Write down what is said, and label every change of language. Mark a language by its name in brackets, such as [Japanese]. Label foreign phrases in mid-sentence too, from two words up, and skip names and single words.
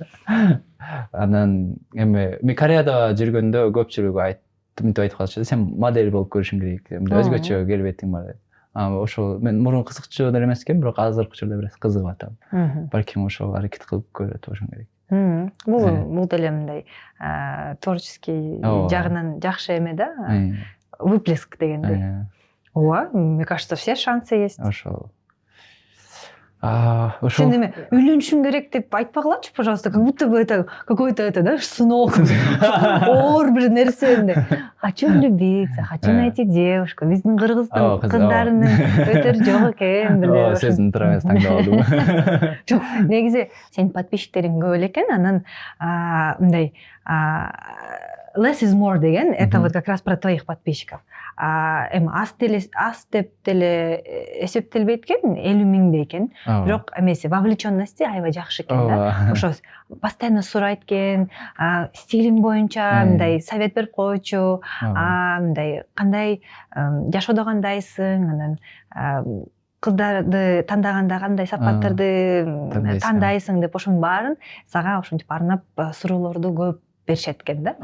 [Kyrgyz] Анан мен Кореяда жүргөндө көпчүлүгү мынтип айтып калышты, сен модель болуп көрүшүң керек, өзгөчө келбетиң бар деп. Ошол мен мурун кызыкчу деле эмес экен, бирок азыркы учурда бир кызыгып атам. Балким ошол аракет кылып көрөт болушум керек. Бул деле мындай творческий жагынан жакшы эме да, выплеск дегендей. Ооба, [Russian] мне кажется, все шансы есть. [Kyrgyz] Ошол. Ошол Сен эме үйлөнүшүң керек деп айтпагылачы, [Russian] пожалуйста, как будто бы это какой-то это, да, сынок, [Kyrgyz] оор бир нерсе. [Russian] Хочу влюбиться, хочу найти девушку. [Kyrgyz] Биздин Кыргызстан кыздарынын өтөр жок экен, бир. Сөзүн туура эмес таңдап алдым. Жок, негизи сенин подписчиктериң көп эле экен, анан мындай [English] less is more [Kyrgyz] деген, [Russian] это вот как раз про твоих подписчиков. [Kyrgyz] Эми аз деп деле эсептелбейт экен, 50 миңдей экен. Бирок эмеси вовлеченности аябай жакшы экен да. Ошо постоянно сурайт экен, стилиң боюнча мындай совет берип койчу, мындай кандай жашоодо кандайсың, анан кыздарды тандаганда кандай сапаттарды тандайсың деп ошонун баарын сага ошентип арнап суроолорду көп беришет экен да.